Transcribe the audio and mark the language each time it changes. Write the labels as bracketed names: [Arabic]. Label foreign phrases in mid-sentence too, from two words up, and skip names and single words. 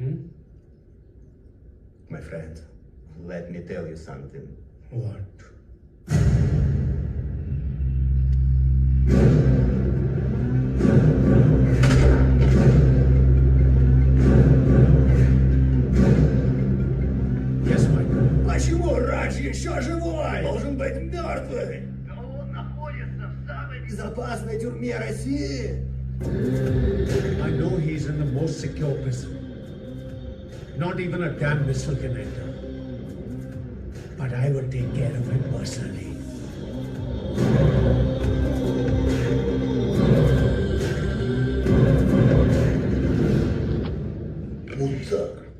[English] My friend, let me tell you something. What? Yes, Mike. [Russian] Почему Радж еще живой? Должен быть мертвый. Да он находится в самой Безопасной тюрьме России. [English] I know he's in the most secure prison. Not even a damn missile can enter. But I will take care of him personally. [Russian] Мудак.